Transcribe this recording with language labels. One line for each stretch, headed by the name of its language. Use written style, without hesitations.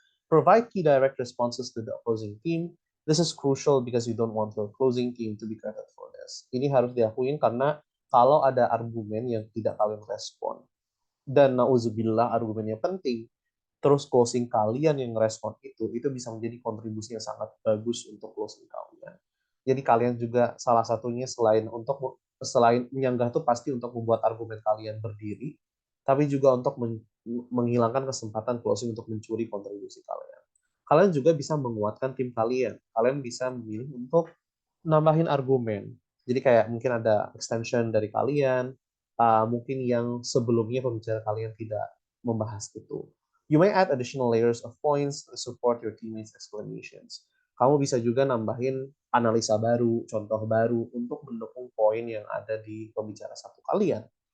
English: Provide key direct responses to the opposing team. This is crucial because you don't want your closing team to be credited for this.
Indonesian: Ini harus diakuin karena kalau ada argumen yang tidak kalian respon, dan nauzubillah argumennya penting, terus closing kalian yang respon itu bisa menjadi kontribusi yang sangat bagus untuk closing kalian. Jadi kalian juga salah satunya selain menyanggah itu pasti untuk membuat argumen kalian berdiri, tapi juga untuk menghilangkan kesempatan closing untuk mencuri kontribusi kalian. Kalian juga bisa menguatkan tim kalian. Kalian bisa memilih untuk nambahin argumen. Jadi kayak mungkin ada extension dari kalian, mungkin yang sebelumnya pembicara kalian tidak membahas itu.
English: You may add additional layers of points to support your teammates' explanations.
Indonesian: Kamu bisa juga nambahin analisa baru, contoh baru untuk mendukung poin yang ada di pembicara satu kalian.